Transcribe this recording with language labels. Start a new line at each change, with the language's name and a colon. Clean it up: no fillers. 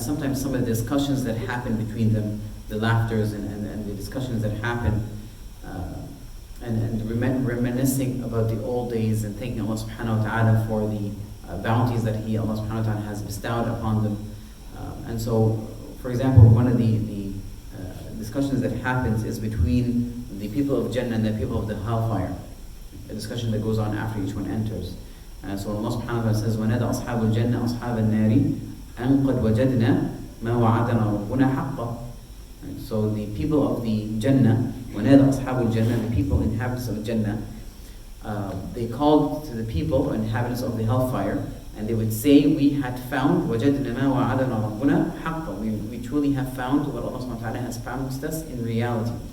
English: Sometimes some of the discussions that happen between them, the laughters and the discussions that happen, and reminiscing about the old days and thanking Allah subhanahu wa ta'ala for the bounties that Allah subhanahu wa ta'ala has bestowed upon them. And so, for example, one of the discussions that happens is between the people of Jannah and the people of the hellfire. A discussion that goes on after each one enters. So Allah subhanahu wa ta'ala says,
Arabic: وَنَادَى أَصْحَابُ الْجَنَّةِ أَصْحَابَ النَّارِ أَنْ قَدْ وَجَدْنَا مَا وَعَدَنَا رَبُّنَا حَقًّا.
English: So the people of the Jannah,
Arabic: وَنَادَى أَصْحَابُ الْجَنَّةِ,
English: the people, inhabitants of Jannah, they called to the people, inhabitants of the hellfire, and they would say, we had found
Arabic: وَجَدْنَا مَا وَعَدَنَا رَبُّنَا حَقًّا.
English: We truly have found what Allah subhanahu wa ta'ala has promised us in reality.